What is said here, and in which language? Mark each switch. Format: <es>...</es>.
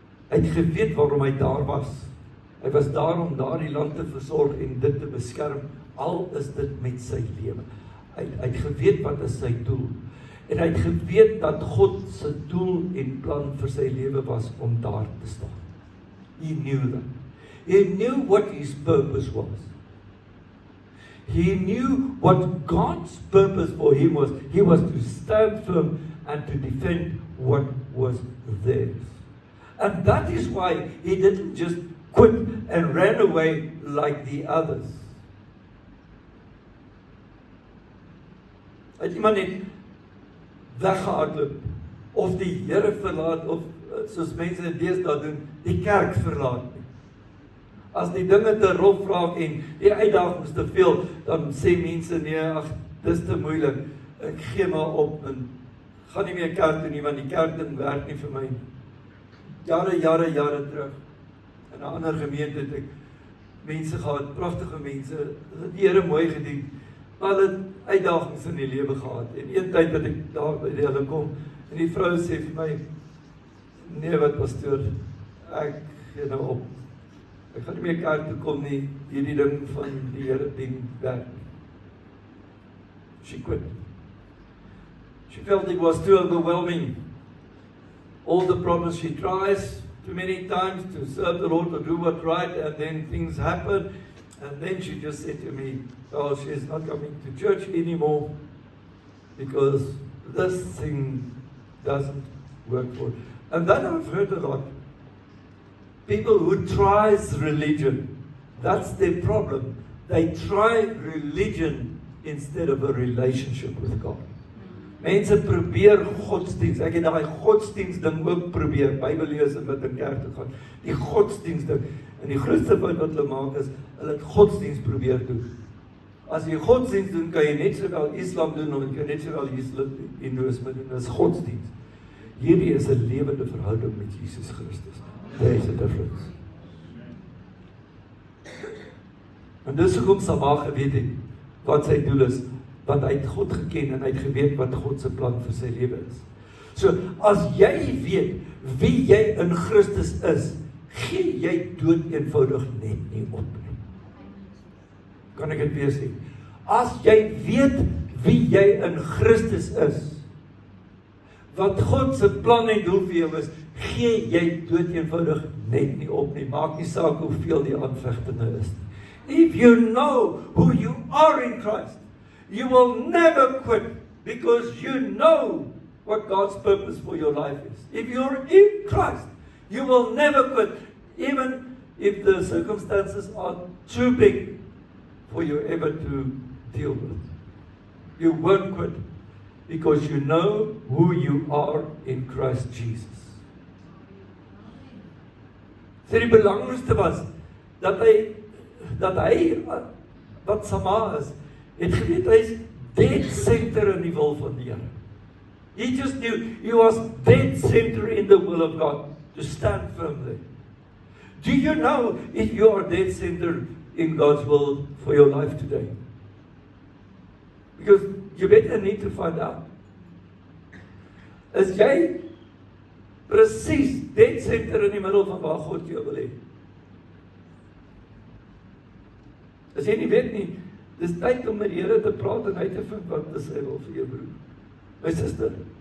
<af>Hy het geweet waarom hy daar was. Hy was daar om daardie land te versorg en dit te beskerm, al is dit met sy lewe. Hy het geweet wat is sy doel. En hy het geweet dat God se doel en plan vir sy lewe was om daar te staan.</af> <en>He knew that. He knew what his purpose was. He knew what God's purpose for him was. He was to stand firm and to defend what was theirs. And that is why he didn't just quit and ran away like the others.</en> <af>Hy het iemand net weggehardloop, of die Here verlaat, of soos mense deesdae doen, die kerk verlaat nie. As die dinge te rof raak en die uitdagings te veel, dan sê mense, nee, ag, dis te moeilik, ek gee maar op, en gaan nie meer kerk doen nie, want die kerk ding werk nie vir my. Jare terug, in 'n ander gemeente het ek mense gehad, pragtige mense, die Here mooi gedien, maar hulle het uitdagings in die lewe gehad, en een tyd dat ek daar by hulle kom, en die vrou sê vir my, nee wat pastoor, ek gee nou op. Ek gaan nie meer kerk toe kom nie, hierdie ding van die Here dien werk nie.</af> <en>She quit. She felt it was too overwhelming. All the problems she tries too many times to serve the Lord, to do what's right, and then things happen. And then she just said to me, oh, she's not coming to church anymore because this thing doesn't work for her. And then I've heard a lot. People who tries religion, that's their problem. They try religion instead of a relationship with God.</en> <af>Mense probeer godsdienst. Ek het daai godsdienst ding ook probeer, Bybel lees en met in kerk te gaan. Die godsdienst ding. En die grootste fout wat hulle maak is, hulle het godsdienst probeer doen. As jy godsdienst doen, kan jy net sowel Islam doen, of jy kan net sowel Hindoeïsme doen, dis godsdienst. Hierdie is 'n lewende verhouding met Jesus Christus.</af> <en>There is a difference.</en> <af>En dis hoekom Sama geweet het wat sy doel is, want hy het God geken en hy het geweet wat God se plan vir sy lewe is. So, as jy weet wie jy in Christus is, gee jy dood eenvoudig net nie op nie. Kan ek dit weer sê? As jy weet wie jy in Christus is, wat God se plan en doel vir jou is, gee jy dood eenvoudig net nie op nie. Maak nie saak hoeveel die aanvegtinge is nie.</af> <en>If you know who you are in Christ, you will never quit because you know what God's purpose for your life is. If you're in Christ, you will never quit, even if the circumstances are too big for you ever to deal with. You won't quit because you know who you are in Christ Jesus.</en> <af>So die belangrikste was dat hy wat Sama is, het geweet hy is dead center in die wil van die Here.</af> <en>He just knew he was dead center in the will of God to stand firm there. Do you know if you are dead center in God's will for your life today? Because you better need to find out.</en> <af>Is jy presies dead center in die middel van waar God jou wil hê? As jy nie weet nie, dis tyd om met die Here te praat en hy te vind wat is hy wil vir jou broer. My suster.</af>